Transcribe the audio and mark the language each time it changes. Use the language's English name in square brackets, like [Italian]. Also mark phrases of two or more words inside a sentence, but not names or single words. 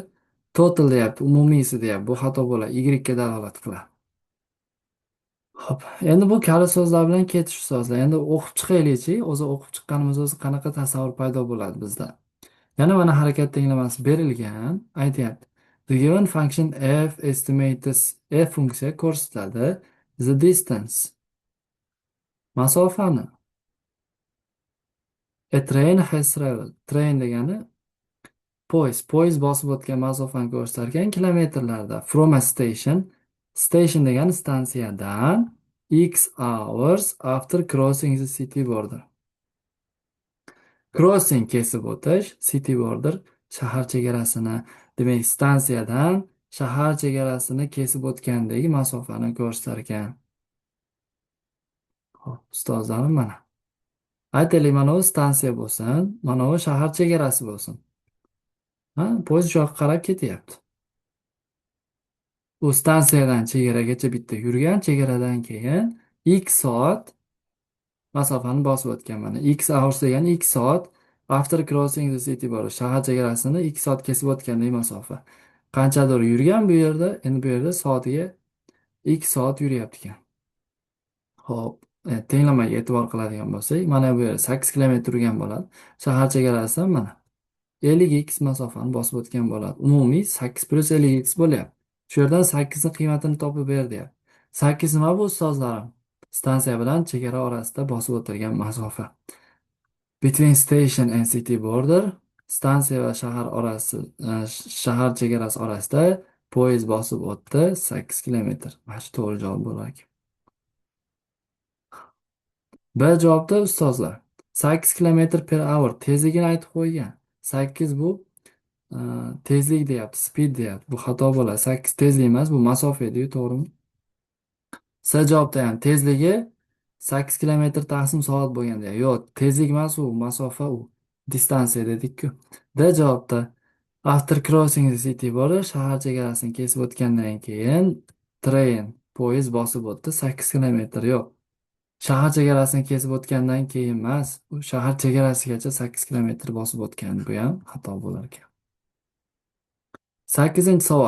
[Uzbek] Total deyapti, umumiysi deyapti. Bu xato bo'ladi. Y ga dalolat qiladi. Hop, endi bu kalit so'zlar bilan ketish so'zlar. Endi o'qib chiqaylikchi. O'zi o'qib chiqqanimiz o'zi qanaqa tasavvur paydo bo'ladi bizda. Yana mana harakat tenglamasi berilgan. Aytyapti. [English] The given function f estimates f [Uzbek] funksiya ko'rsatadi [English] the distance. Masofani. A train has traveled. [Uzbek] Train degani poyezd bosib o'tgan masofani ko'rsatar ekan kilometrlarda. [English] From a station. Station [Uzbek] degani stansiyadan [English] x hours after crossing the city border. [Uzbek] Crossing kesib o'tish, [English] city border [Uzbek] shahar chegarasini, demak stansiyadan shahar chegarasini kesib o'tgandagi masofani ko'rsatar ekan. Hop, ustozlarim mana. Aytaylik, mana bu stansiya bo'lsin, mana bu shahar chegarasi bo'lsin. Ha, poyezd shu yoqqa qarab ketyapti. U stansiyadan chegaragacha bitta yurgan, chegaradan keyin x soat masofani bosib o'tgan. [English] Mana x hours [Uzbek] degani x soat [English] after crossing the city border. [Uzbek] Shahar chegarasini x soat kesib o'tgandek masofa. Qanchadir yurgan bu yerda, endi bu yerda soatiga x soat yuryapti ekan. Xo'p, tenglamaga e'tibor qiladigan bo'lsak, mana bu yerda 8 kilometr yurgan bo'ladi. Shahar chegarasidan mana 50x masofani bosib o'tgan bo'ladi. Umumiy 8 + 50x bo'lyapti. Shu yerdan 8 ni qiymatini topib ber deyapti. 8 nima bu ustozlarim? Stansiya bilan chegara orasida bosib o'tilgan masofa. [English] Between station and city border, [Uzbek] stansiya va shahar orasi, shahar chegarasi orasida poyezd bosib o'tdi 8 kilometr. Mana shu to'g'ri javob bo'ladi. B javobda ustozlar 8 km/h tezligini aytib qo'ygan. 8 bu tezlik deyapti, speed deyapti. Bu xato bo'ladi. 8 tezlik emas, bu masofa edi, to'g'rimi? S javobda ham tezligi 8 kilometr taqsim soat bo'lgan deyapti. Yo'q, tezlik emas, u masofa, u distansiya dedik-ku. D javobda [English] after crossing the city border, [Uzbek] shahar chegarasini kesib o'tgandan keyin train, poyezd bosib o'tdi 8 kilometr. Yo'q. Shahar chegarasini kesib o'tgandan keyin emas, u shahar chegarasigacha 8 kilometr bosib o'tgan. Bu ham xato bo'lar ekan. 8-chi savol.